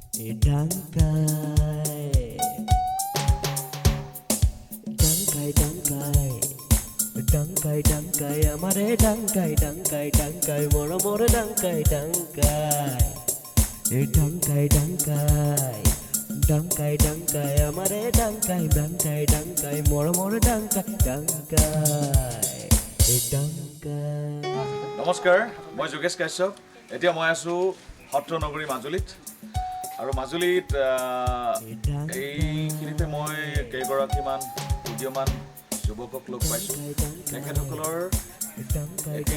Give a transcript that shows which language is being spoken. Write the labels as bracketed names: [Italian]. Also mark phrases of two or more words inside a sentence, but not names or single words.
[Assamese] Dangkai amare dangkai moromore dangkai amare dangkai moromore dangkai নমস্কাৰ মই যোগেশ কাশ্যপ এতিয়া মই আছো সত্ৰ নগৰী মাজুলীত আৰু মাজুলীত এইখিনিতে মই কেইগৰাকীমান উদীয়মান যুৱকক লগ পাইছোঁ তেখেতসকলৰ এটি